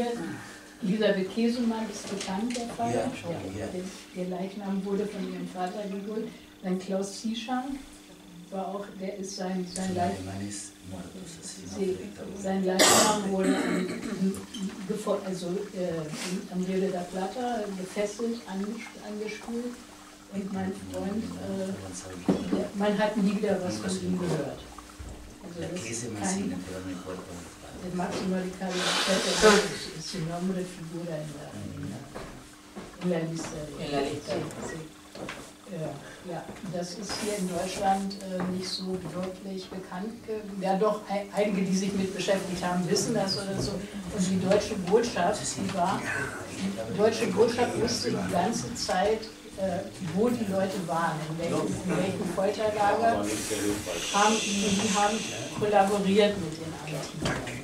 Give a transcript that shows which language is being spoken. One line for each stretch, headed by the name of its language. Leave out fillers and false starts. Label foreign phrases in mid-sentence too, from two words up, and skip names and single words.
German: Elisabeth Käsemann ist bekannt, der Fall. Ja. Der Leichnam wurde von ihrem Vater geholt. Dann Klaus Zieschang war auch, der ist sein Leichnam wurde am Rio de la Plata gefesselt, angespült. Und mein Freund, man hat nie wieder was von ihm gehört. Also das ist
Spanish: el máximo radical es su nombre figura en la lista.
German: Ja, das ist hier in Deutschland nicht so wirklich bekannt. Ja doch, einige, die sich mit beschäftigt haben, wissen das oder so. Und die deutsche Botschaft, die deutsche Botschaft wusste die ganze Zeit, wo die Leute waren, in welchen Folterlager, die haben kollaboriert mit den Argentinern.